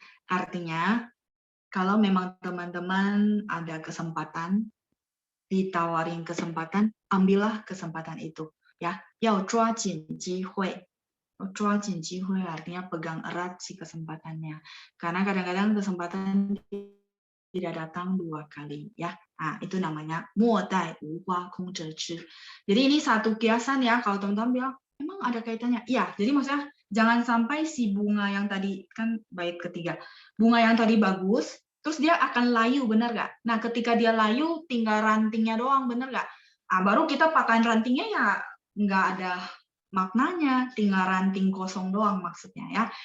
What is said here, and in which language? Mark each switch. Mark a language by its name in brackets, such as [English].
[Indonesian] Artinya, kalau memang teman-teman ada kesempatan, ditawarin kesempatan, ambillah kesempatan itu. [Chinese] Ya, 要抓紧机会. 抓紧机会 [Indonesian] artinya pegang erat si kesempatannya. Karena kadang-kadang kesempatan tidak datang 2 kali ya. Nah, itu namanya [Chinese] 莫待无花空折枝. [Indonesian] Jadi ini satu kiasan ya, kalau teman-teman bilang emang ada kaitannya. Iya, jadi maksudnya jangan sampai si bunga yang tadi kan bait ketiga. Bunga yang tadi bagus, terus dia akan layu, benar nggak? Nah, ketika dia layu tinggal rantingnya doang, benar nggak? Nah, baru kita pakai rantingnya ya nggak ada maknanya, tinggal ranting kosong doang maksudnya ya.